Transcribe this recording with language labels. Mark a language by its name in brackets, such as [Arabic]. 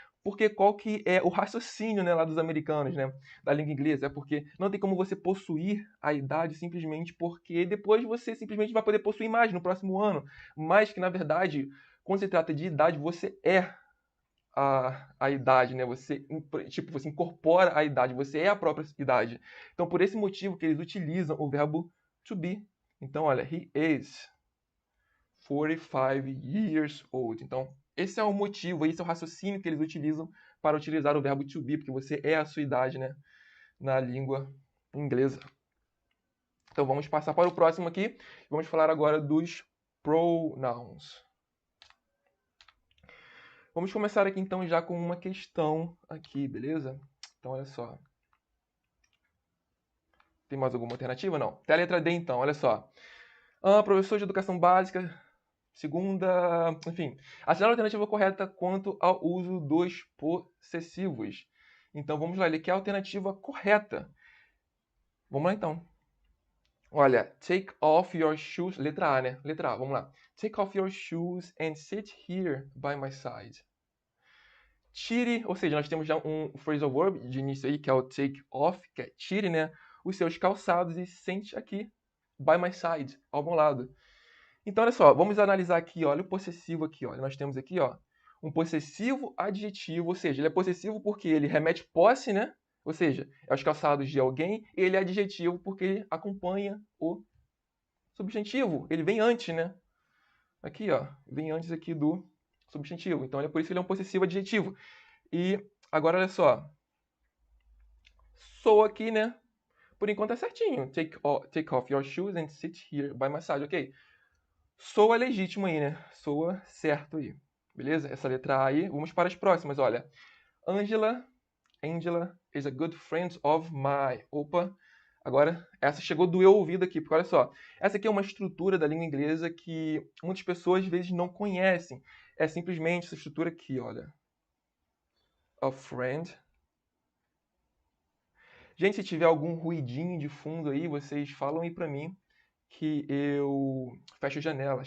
[Portuguese] Porque qual que é o raciocínio, né, lá dos americanos, né, da língua inglesa? É porque não tem como você possuir a idade simplesmente porque depois você simplesmente vai poder possuir mais no próximo ano. Mas que, na verdade, quando se trata de idade, você é a idade, né? Você incorpora a idade, você é a própria idade. Então, por esse motivo que eles utilizam o verbo to be. Então, olha, [English] he is 45 years old. [Portuguese] Então, esse é o motivo, esse é o raciocínio que eles utilizam para utilizar o verbo to be, porque você é a sua idade, né? Na língua inglesa. Então, vamos passar para o próximo aqui. Vamos falar agora dos pronouns. Vamos começar aqui, então, já com uma questão aqui, beleza? Então, olha só. Tem mais alguma alternativa? Não. Até a letra D, então, olha só. Professor de educação básica, segunda... Enfim, assinale a alternativa correta quanto ao uso dos possessivos. Então, vamos lá. Ele quer a alternativa correta. Vamos lá, então. Olha, [English] take off your shoes. [Portuguese] Letra A, né? Letra A, vamos lá. [English] Take off your shoes and sit here by my side. [Portuguese] Tire, ou seja, nós temos já um phrasal verb de início aí, que é o take off, que é tire, né? Os seus calçados e sente aqui, [English] by my side, [Portuguese] ao meu lado. Então, olha só, vamos analisar aqui, olha o possessivo aqui, olha. Nós temos aqui, ó, um possessivo adjetivo, ou seja, ele é possessivo porque ele remete posse, né? Ou seja, é os calçados de alguém, e ele é adjetivo porque ele acompanha o substantivo, ele vem antes, né? Aqui, ó, vem antes aqui do substantivo. Então, é por isso que ele é um possessivo adjetivo. E agora, olha só, sou aqui, né? Por enquanto é certinho. [English] Take off your shoes and sit here by my side, ok? [Portuguese] Soa legítimo aí, né? Soa certo aí. Beleza? Essa letra A aí. Vamos para as próximas, olha. [English] Angela is a good friend of my. [Portuguese] Opa, agora essa chegou a doer o ouvido aqui, porque olha só. Essa aqui é uma estrutura da língua inglesa que muitas pessoas às vezes não conhecem. É simplesmente essa estrutura aqui, olha. A friend. Gente, se tiver algum ruidinho de fundo aí, vocês falam aí pra mim que eu fecho as janelas.